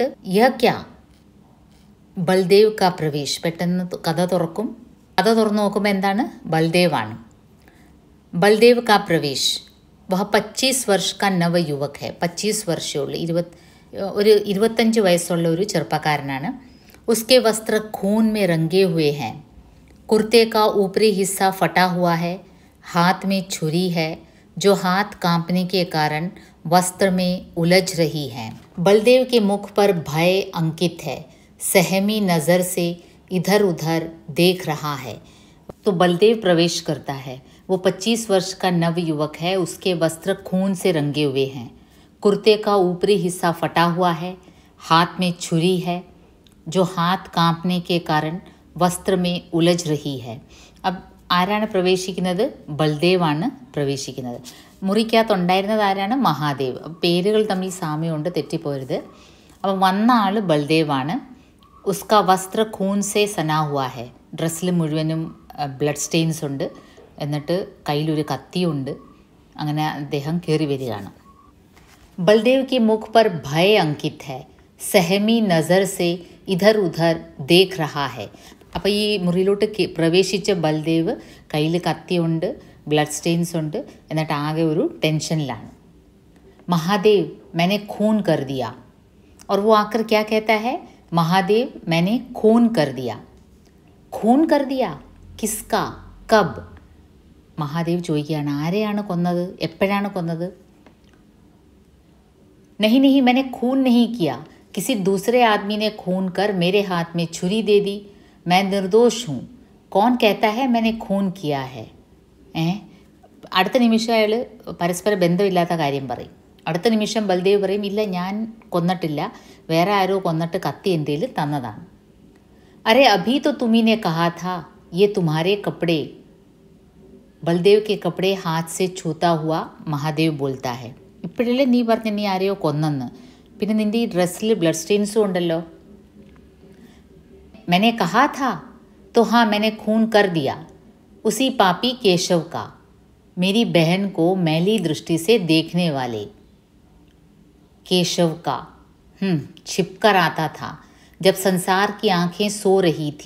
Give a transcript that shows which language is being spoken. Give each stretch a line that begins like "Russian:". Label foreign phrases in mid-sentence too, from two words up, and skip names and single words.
Hindi: यह क्या? बलदेव का प्रवेश.
Malayalam: പെട്ടെന്ന് കഥ തുറക്കും. കഥ തുറന്നു നോക്കുമ്പോൾ എന്താണ്? ബൽദേവാണ്.
Hindi: बलदेव का प्रवेश. वह 25 वर्ष का नव युवक है.
Malayalam: 25 വർഷമുള്ള 25 വയസ്സുള്ള ഒരു ചെറുപ്പക്കാരനാണ്.
Hindi: उसके वस्त्र खून में रंगे हुए हैं. कुर्ते का ऊपरी हिस्सा फटा हुआ है. हाथ में छुरी है जो हाथ कांपने के कारण वस्त्र में उलझ रही है. बलदेव के मुख पर भय अंकित है. सहमी नज़र से इधर उधर देख रहा है. तो बलदेव प्रवेश करता है. वो 25 वर्ष का नव युवक है. उसके वस्त्र खून से रंगे हुए हैं. कुर्ते का ऊपरी हिस्सा फटा हुआ है. हाथ में छुरी है जो हाथ कांपने के कारण वस्त्र में उलझ रही है.
Malayalam: ആരാണ് പ്രവേശിക്കുന്നത്? ബൽദേവാണ് പ്രവേശിക്കുന്നത്. മുറിക്കകത്തുണ്ടായിരുന്നത് ആരാണ്? മഹാദേവ്. പേരുകൾ തമ്മിൽ സാമ്യമുണ്ട്, തെറ്റിപ്പോരുത്. അപ്പം വന്ന ആൾ ബൽദേവാണ്.
Hindi: उसका वस्त्र खून से सना हुआ है.
Malayalam: ഡ്രസ്സിൽ മുഴുവനും
English: blood stains
Malayalam: ഉണ്ട്. എന്നിട്ട് കയ്യിലൊരു കത്തിയുണ്ട്. അങ്ങനെ അദ്ദേഹം കയറി വരികയാണ്.
Hindi: बलदेव की मुख पर भय अंकित है. सहमी नज़र से इधर उधर देख रहा है.
Malayalam: അപ്പോൾ ഈ മുറിയിലോട്ട് പ്രവേശിച്ച ബൽദേവ് കയ്യിൽ കത്തിയുണ്ട്,
English: blood stains
Malayalam: ഉണ്ട്, എന്നിട്ട് ആകെ ഒരു ടെൻഷനിലാണ്.
Hindi: महादेव मैंने खून कर दिया. और वो आकर क्या कहता है? महादेव मैंने खून कर दिया. खून कर दिया किसका? कब?
Malayalam: മഹാദേവ് ചോദിക്കുകയാണ്, ആരെയാണ് കൊന്നത്? എപ്പോഴാണ് കൊന്നത്?
Hindi: नहीं नहीं मैंने खून नहीं किया. किसी दूसरे आदमी ने खून कर मेरे हाथ में छुरी दे दी. मैं निर्दोष हूँ. कौन कहता है मैंने खून किया है?
Malayalam: അടുത്ത നിമിഷം അയാൾ പരസ്പര ബന്ധമില്ലാത്ത കാര്യം പറയും. അടുത്ത നിമിഷം ബൽദേവ് പറയും, ഇല്ല ഞാൻ കൊന്നിട്ടില്ല, വേറെ ആരോ കൊന്നിട്ട് കത്തി എൻ്റെ കയ്യിൽ തന്നതാണ്.
Hindi: अरे अभी तो तुम्ही ने कहा था ये तुम्हारे कपड़े. बलदेव के कपड़े हाथ से छूता हुआ महादेव बोलता है.
Malayalam: ഇപ്പോഴല്ലേ നീ പറഞ്ഞ നീ ആരെയോ കൊന്നെന്ന്, പിന്നെ നിൻ്റെ ഈ ഡ്രസ്സിൽ
English: blood stains
Malayalam: ഉണ്ടല്ലോ.
Hindi: मैंने कहा था तो हाँ मैंने खून कर दिया. उसी पापी केशव का, मेरी बहन को मैली दृष्टि से देखने वाले केशव का. छिपकर आता था जब संसार की आंखें सो रही थी.